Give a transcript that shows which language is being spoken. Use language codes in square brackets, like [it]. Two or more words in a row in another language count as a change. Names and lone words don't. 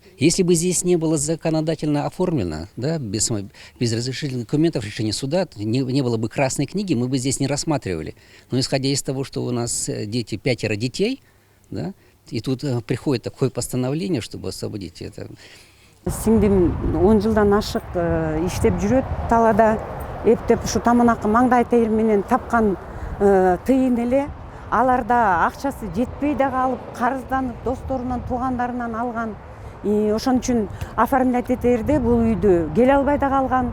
[ru] Если бы здесь не было законодательно оформлено, да, без разрешительных документов решения суда, не было бы красной книги, мы бы здесь не рассматривали. Но исходя из того, что у нас дети, 5 детей, да, и тут приходит такое постановление, чтобы освободить это. [ky] Сиңдим 10 жылдан ашык иштеп жүрөт талада, эптеп ушу таманакы маңдай тер менен тапкан тыйын эле. Аларда акчасы жетпей да калып, карызданып, досторунан, туугандарынан алган. Ошон үчүн оформлять этерде бул үйдү келе албай да калган.